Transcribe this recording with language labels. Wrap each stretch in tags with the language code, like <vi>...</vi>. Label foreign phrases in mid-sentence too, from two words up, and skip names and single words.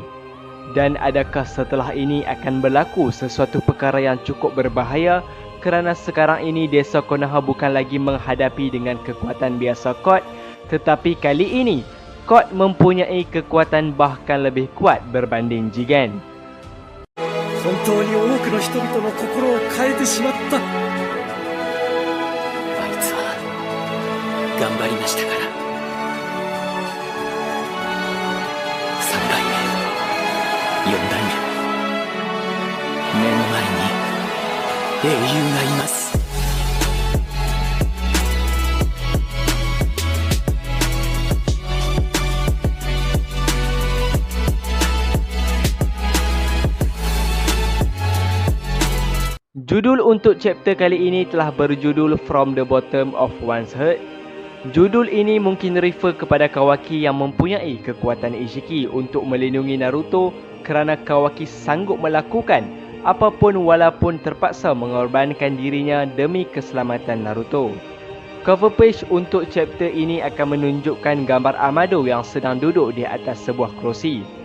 <ms>Dan adakah setelah ini akan berlaku sesuatu perkara yang cukup berbahaya kerana sekarang ini desa Konoha bukan lagi menghadapi dengan kekuatan biasa Kod, tetapi kali ini Kod mempunyai kekuatan bahkan lebih kuat berbanding Jigen.</ms> <ja>本当に多くの人々の心を変えてしまった。あいつは頑張りましたから。3代目、4代目、目の前に英雄がいます。</ja> <ms>Judul untuk chapter kali ini telah berjudul From the Bottom of One's Heart. Judul ini mungkin refer kepada Kawaki yang mempunyai kekuatan Ishiki untuk melindungi Naruto kerana Kawaki sanggup melakukan apapun walaupun terpaksa mengorbankan dirinya demi keselamatan Naruto.</ms> <en>Cover page</en> <ms>untuk chapter ini akan menunjukkan gambar Amado yang sedang duduk di atas sebuah kerusi.</ms>